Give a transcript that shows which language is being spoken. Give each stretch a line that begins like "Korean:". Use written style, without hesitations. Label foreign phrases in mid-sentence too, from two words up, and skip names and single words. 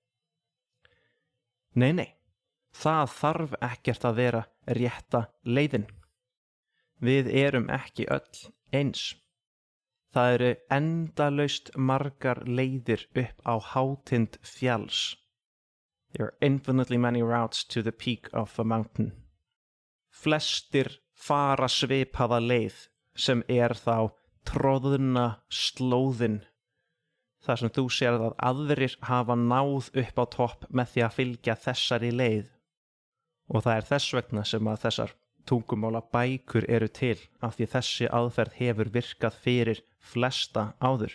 Icelandic: Nei, það þarf ekkert að vera rétta leiðin. Við erum ekki öll eins. Það eru endalaust margar leiðir upp á hátind fjalls.
English: There are infinitely many routes to the peak of a mountain.
Icelandic: Flestir fara svipaða leið sem þá tróðna slóðin. Þar sem þú sérð að aðrir hafa náð upp á topp með því að fylgja þessari leið. Og það þess vegna sem að þessar tungumála bækur eru til, af því þessi aðferð hefur virkað fyrir flesta áður.